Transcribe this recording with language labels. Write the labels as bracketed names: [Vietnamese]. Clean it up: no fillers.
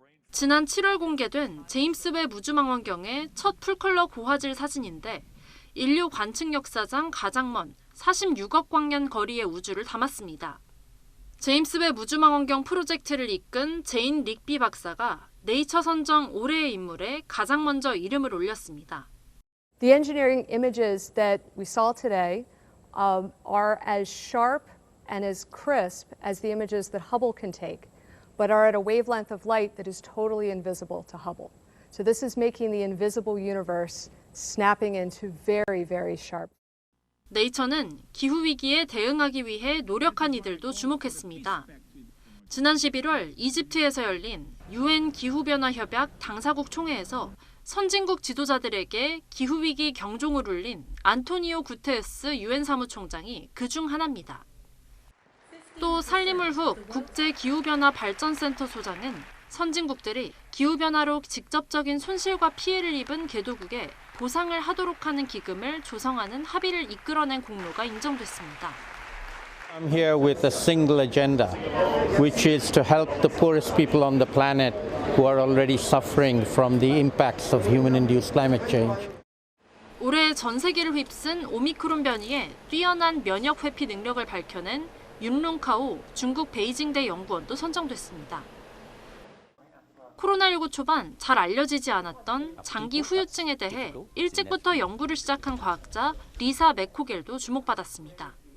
[Korean] 지난 7월 공개된 제임스 웹 우주망원경의 첫 풀컬러 고화질 사진인데 인류 관측 역사상 가장 먼 46억 광년 거리의 우주를 담았습니다. 제임스 웹 우주망원경 프로젝트를 이끈 제인 릭비 박사가 네이처 선정 올해의 인물에 가장 먼저 이름을 올렸습니다. [English] The engineering images that we saw today are as sharp and as crisp as the images that Hubble can take, but are at a wavelength of light that is totally invisible to Hubble. So this is making the invisible universe snapping into very, very sharp. [Korean] 네이처는 기후위기에 대응하기 위해 노력한 이들도 주목했습니다. 지난 11월 이집트에서 열린 UN 기후변화협약 당사국 총회에서 선진국 지도자들에게 기후위기 경종을 울린 안토니오 구테레스 UN 사무총장이 그중 하나입니다. 또 살리물훅 국제기후변화발전센터 소장은 선진국들이 기후변화로 직접적인 손실과 피해를 입은 개도국에 보상을 하도록 하는 기금을 조성하는 합의를 이끌어낸 공로가 인정됐습니다. [English] I'm here with a single agenda, which is to help the poorest people on the planet who are already suffering from the impacts of human-induced climate change. [Korean] 올해 전 세계를 휩쓴 오미크론 변이의 뛰어난 면역 회피 능력을 밝혀낸 윤룽카오 중국 베이징대 연구원도 선정됐습니다. 코로나19 초반 잘 알려지지 않았던 장기 후유증에 대해 일찍부터 연구를 시작한 과학자 리사 맥코겔도 주목받았습니다.